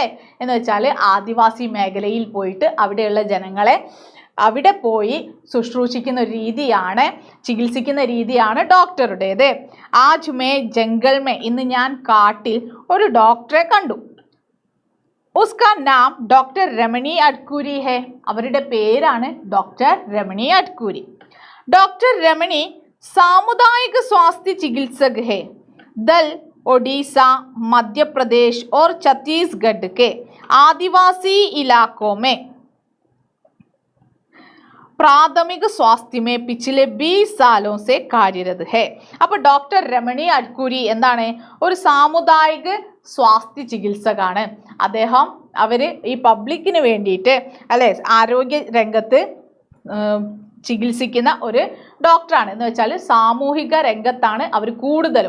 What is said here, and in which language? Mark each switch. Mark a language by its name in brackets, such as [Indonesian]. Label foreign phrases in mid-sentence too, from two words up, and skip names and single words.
[Malayalam] എന്ന് വെച്ചാൽ ആദിവാസി മേഖലയിൽ പോയിട്ട് അവിടെയുള്ള ജനങ്ങളെ അവിടെ പോയി ശുശ്രൂഷിക്കുന്ന ഒരു രീതിയാണ്, ചികിത്സിക്കുന്ന രീതിയാണ് ഡോക്ടറുടേത്. [Hindi] आज मैं जंगल में, [Malayalam] ഇന്ന് ഞാൻ കാട്ടിൽ ഒരു ഡോക്ടറെ കണ്ടു. [Hindi] उसका नाम डॉक्टर रमणी अडकूरी है. [Malayalam] അവരുടെ പേരാണ് ഡോക്ടർ രമണി അഡ്കൂരി. [Hindi] डॉक्टर रमणी सामुदायिक स्वास्थ्य चिकित्सक है. दल ओडिशा, मध्य प्रदेश और छत्तीसगढ़ के आदिवासी इलाकों में प्राथमिक स्वास्थ्य में पिछले 20 सालों से कार्यरत है. [Malayalam] അപ്പോൾ ഡോക്ടർ രമണി അഡ്കൂരി എന്താണ്? ഒരു സാമുദായിക സ്വാസ്ഥ്യ ചികിത്സകാണ്. അവർ ഈ പബ്ലിക്കിന് വേണ്ടിയിട്ട് അല്ലെ ആരോഗ്യ രംഗത്ത് ചികിത്സിക്കുന്ന ഒരു ഡോക്ടറാണ്. എന്ന് വെച്ചാൽ സാമൂഹിക രംഗത്താണ് അവർ കൂടുതലും.